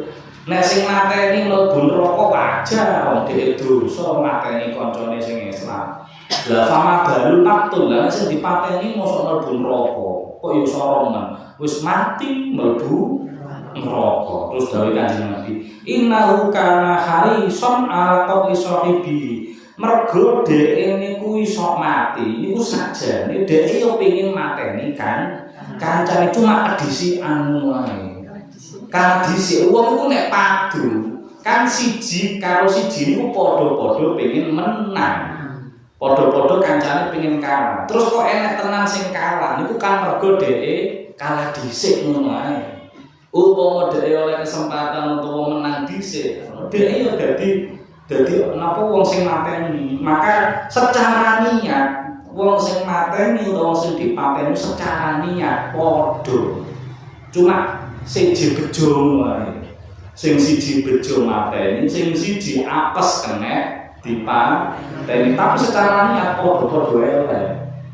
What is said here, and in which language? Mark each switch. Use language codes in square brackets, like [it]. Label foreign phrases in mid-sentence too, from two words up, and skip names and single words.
[jv] Nek sing mateni mlebu neraka wajar, wong dhewe dosa mateni kancane sing Islam. Lah sama [ar] بال المقتول, [jv] lah sing dipateni mosok mlebu neraka. Kok yo sorongan. Wis mati mlebu neraka. Terus dawuh Kanjeng Nabi, [ar] إنه كان حريصا على قتل صاحبي. [jv] Mergo dhek niku iso mati, niku sajane dhek yo pengin mateni kan kancane cuma kedisian wae. Kan dhisik wong iku nek padu, kan siji karo siji niku padha-padha pengin menang. Padha-padha kancane pengin kalah. Terus kok enek tenan sing kalah, niku kan mergo dhek kalah dhisik ngono ae. Upama dhek oleh kesempatan utawa menang dhisik, dhek yo dadi napa wong sing mateni. Maka secara niat wong sing mateni utawa sing dipateni secara niat padha. Cuma siji bejo wae. Sing siji bejo mateni, sing siji apes kena dipateni. Tapi secara niat padha-padha elek.